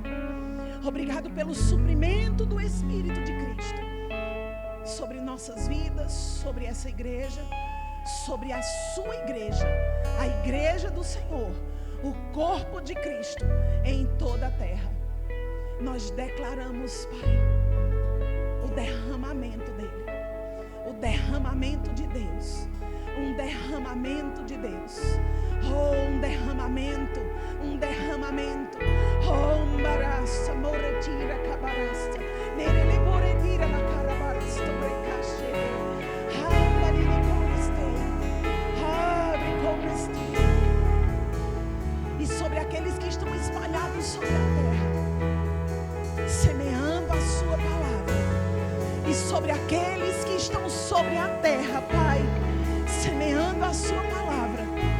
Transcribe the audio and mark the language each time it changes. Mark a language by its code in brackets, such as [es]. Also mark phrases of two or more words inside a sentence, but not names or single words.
[pt] Obrigado pelo suprimento do Espírito de Cristo sobre nossas vidas, sobre essa igreja, sobre a sua igreja, a igreja do Senhor, o corpo de Cristo em toda a terra. Nós declaramos, Pai, o derramamento dele, o derramamento de Deus, um derramamento de Deus. Oh, um derramamento, oh, embaraça, moretira, cabarasta, nerele moretira na carabarasta, brecache, abre como este, e sobre aqueles que estão espalhados sobre a terra, semeando a sua palavra, e sobre aqueles que estão sobre a terra, Pai, semeando a sua palavra,